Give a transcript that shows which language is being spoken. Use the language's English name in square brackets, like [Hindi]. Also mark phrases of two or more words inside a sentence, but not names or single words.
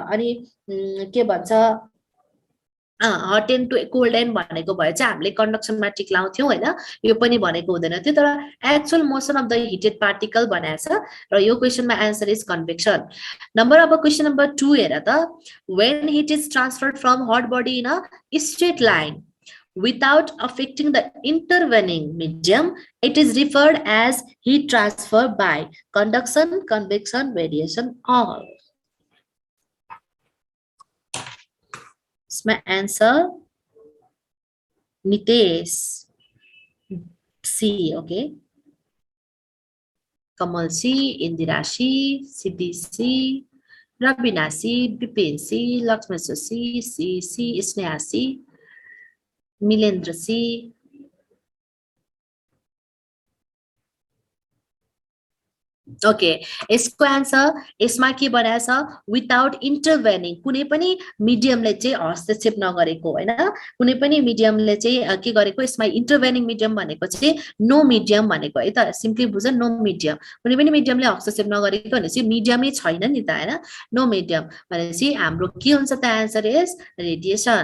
[Nepali] अनि के भन्छ, [English] hot end to cold end [Nepali] भनेको भए चाहिँ हामीले कन्डक्सनमा टिक लाउँथ्यौँ होइन, यो पनि भनेको हुँदैन थियो। तर [English] actual motion of the heated particle [Nepali] बनाएछ र यो क्वेसनमा [English] answer is convection. [Nepali] अब [English] question number [Nepali] 2 हेर त, [English] when heat is transferred from hot body in a straight line without affecting the intervening medium, it is referred as heat transfer by conduction, convection, radiation, or [Hindi] इसमें आंसर नितेश सी, ओके, कमल सी, इंदिरा सी, सिद्धि सी, रबिना सी, विपिन सी, लक्ष्मेश्वर सी, स्नेहा सी, मिलेन्द्र सी। [Nepali] ओके, यसको आन्सर यसमा के बनाएछ, [English] without intervening, [Nepali] कुनै पनि मिडियमले चाहिँ हस्तक्षेप नगरेको होइन, कुनै पनि मिडियमले चाहिँ के गरेको, यसमा [English] intervening medium [Nepali] भनेको चाहिँ [English] no medium [Nepali] भनेको है त, सिम्पली बुझ, [English] no medium, [Nepali] कुनै पनि मिडियमले हस्तक्षेप नगरेको भनेपछि मिडियमै छैन नि त होइन, [English] no medium [Nepali] भनेपछि हाम्रो के हुन्छ त, [English] answer is radiation.